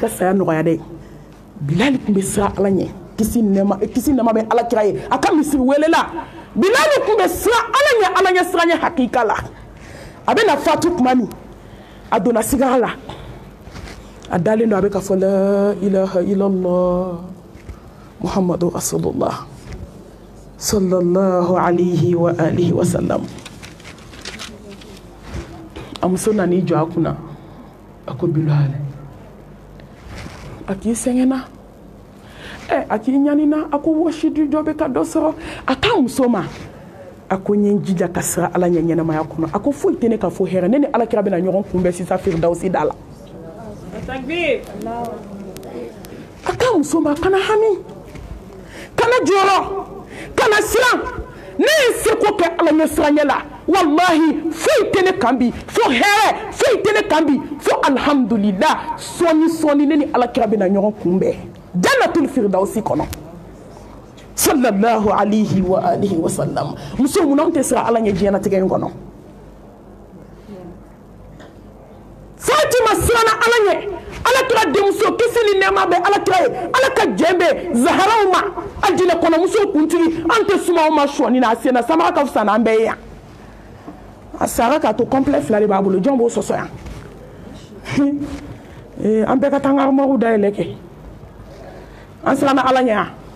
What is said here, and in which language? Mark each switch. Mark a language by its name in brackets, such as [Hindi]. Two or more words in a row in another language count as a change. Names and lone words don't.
[Bambara] ka saya nɔgɔya dɛ bilal tun bɛ siran ala ɲɛ kisi nɛma bɛ ala kira ye a ka misiri welela bilal tun bɛ siran ala ɲɛ siran ɲɛ hakika la a bɛ na fatu tuma min a donna sigara la a dalen don a bɛ ka fɔ [Arabic] لا إله إلا الله محمد رسول الله صلى الله عليه وآله وسلم [Bambara] a muso nan'i jɔ a kunna a ko bilal a k'i sɛgɛnna a k'i ɲanina a ko wɔsidi jɔ bɛ ka dɔ sɔrɔ a k'a muso ma a ko n ye n jija ka siran ala ɲɛ ɲɛnamaya kɔnɔ a ko foyi tɛ ne ka fɔ hɛrɛ ne ni alakira bɛna ɲɔgɔn kunbɛn sisan firidausi da la a k'a muso ma kana hami kana jɔrɔ kana siran ne ye seko kɛ ala ɲɛ siranɲɛ la wallahi foyi tɛ ne kan bi fo hɛrɛ foyi tɛ ne kan bi fo alhamdulillah sɔɔni ne ni alakira bɛna ɲɔgɔn kunbɛn [Arabic] جنة الفردوس [Bambara] kɔnɔ [Arabic] صلى الله عليه وآله وسلم [Bambara] muso mun anw tɛ siran ala ɲɛ diɲɛlatigɛ in kɔnɔ fatima siranna ala ɲɛ alakira denmuso kisi ni nɛɛma bɛ alakira ye ala ka jɛn bɛ zaharaw ma aljinɛ kɔnɔ muso kuntigi an tɛ suma o ma sɔɔni na a senna samara ka fisa n'an bɛɛ ye yan a sara k'a to complet fila de b'a bolo jɔn b'o sɔsɔ yan an bɛɛ ka taa an ka armoire dayɛlɛ kɛ an siranna ala ɲɛ yan